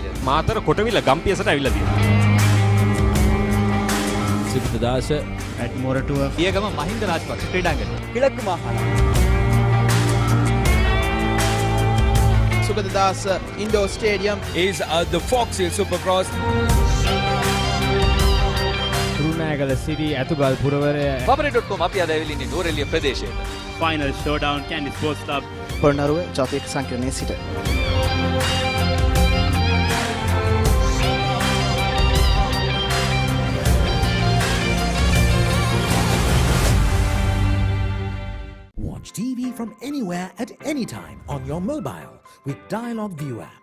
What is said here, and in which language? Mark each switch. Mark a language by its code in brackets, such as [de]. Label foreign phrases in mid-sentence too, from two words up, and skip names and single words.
[si] මාතර කොටවිල ගම්පියසට ඇවිල්ලා තියෙනවා. සිද්ධාස ඇඩ්මෝරටුව පියගම මහින්ද රාජපක්ෂ ක්‍රීඩාංගණය. [ta] கிழக்கு மாகாணம் [si] Sugadadasa Indoor Stadium [en] is the Fox Hill Supercross. [si] රුණෑගල සිටි ඇතුගල් පුරවරය paparey.com අපි අද ඇවිල්ලා ඉන්නේ නෝරෙලිය ප්‍රදේශයේ. [en] Final Showdown Kandy Sports Club [si] පොළොන්නරුව ජාතික සංකීර්ණයේ සිට [en] Watch TV from anywhere at any time on your mobile with Dialog View app.